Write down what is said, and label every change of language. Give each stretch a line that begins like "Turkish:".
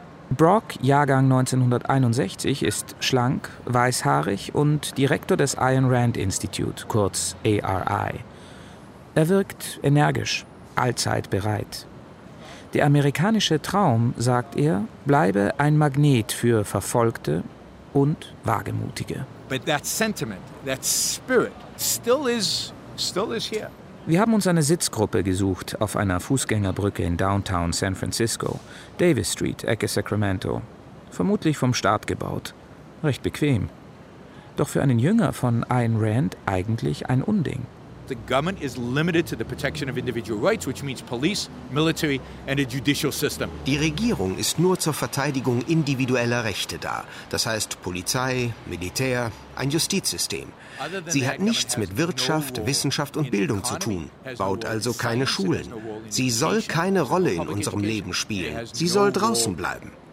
German: Brock, Jahrgang 1961, ist schlank, weißhaarig und Direktor des Ayn Rand Institute, kurz ARI. Er wirkt energisch, allzeit bereit. Der amerikanische Traum, sagt er, bleibe ein Magnet für Verfolgte und Wagemutige.
English: But that sentiment, that spirit, still is here.
German: Wir haben uns eine Sitzgruppe gesucht auf einer Fußgängerbrücke in Downtown San Francisco, Davis Street, Ecke Sacramento. Vermutlich vom Staat gebaut. Recht bequem. Doch für einen Jünger von Ayn Rand eigentlich ein Unding.
English: The government is limited to the protection of individual rights, which means police, military and a judicial system.
German: Die Regierung ist nur zur Verteidigung individueller Rechte da. Das heißt Polizei, Militär, ein Justizsystem. Sie hat nichts mit Wirtschaft, Wissenschaft und Bildung zu tun, baut also keine Schulen. Sie soll keine Rolle in unserem Leben spielen. Sie soll draußen bleiben.